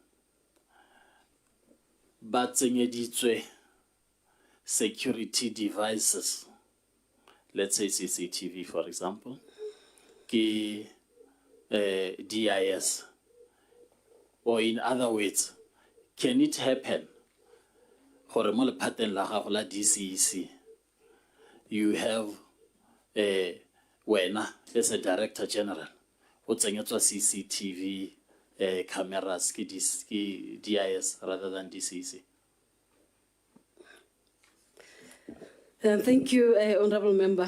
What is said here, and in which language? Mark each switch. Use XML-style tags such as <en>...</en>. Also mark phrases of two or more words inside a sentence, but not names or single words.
<en>batsenyeditswe security devices, let's say CCTV for example, ki DIS, or in other words, can it happen</en> <tn>gore mo lephateng la gago la DCEC</tn> <en>you have wena as a Director General</en> <tn>o tsenyetswa</tn> <en>CCTV cameras ki DIS rather than DCEC? Thank you, Honorable Member.</en>